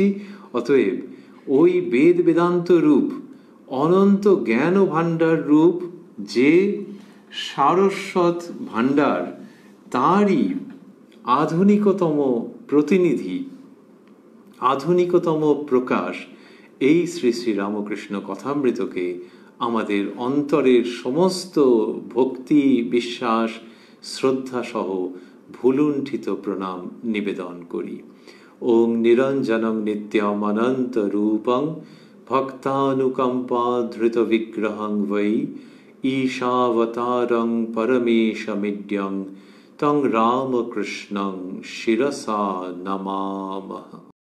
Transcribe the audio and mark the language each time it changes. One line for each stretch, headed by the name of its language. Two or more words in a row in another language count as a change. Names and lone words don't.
Bangla: অতএব ওই বেদ বেদান্ত রূপ, অনন্ত জ্ঞান ভাণ্ডার রূপ যে সারস্বত ভাণ্ডার, তারই আধুনিকতম প্রতিনিধি, আধুনিকতম প্রকাশ এই শ্রী শ্রী রামকৃষ্ণ কথামৃতকে আমাদের অন্তরের সমস্ত ভক্তি, বিশ্বাস, শ্রদ্ধা সহ ভুলুণ্ঠিত প্রণাম নিবেদন করি।
Sanskrit: ওং নিরঞ্জনং নিত্যম অনন্ত রূপং ভক্তানুকম্পা ধৃত বিগ্রহং বৈ ঈশাবতারং পরমেশমিড্যং তং রামকৃষ্ণং শিরসা নমামঃ।